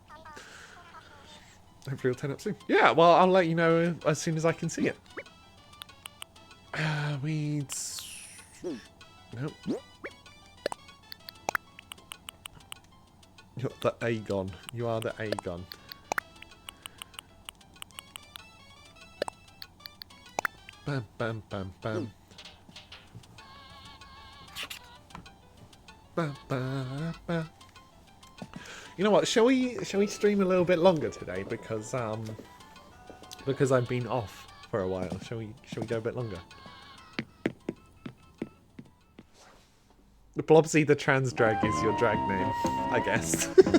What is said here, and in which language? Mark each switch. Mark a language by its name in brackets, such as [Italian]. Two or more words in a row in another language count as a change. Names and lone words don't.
[English] Hopefully it'll turn up soon. Yeah, well, I'll let you know as soon as I can see it. Weeds. Nope. You're the Aegon. You are the Aegon. Bam, bam, bam, bam. Bam, bam, bam. You know what? Shall we stream a little bit longer today because I've been off for a while. Shall we go a bit longer? Blobsy the trans drag is your drag name, I guess.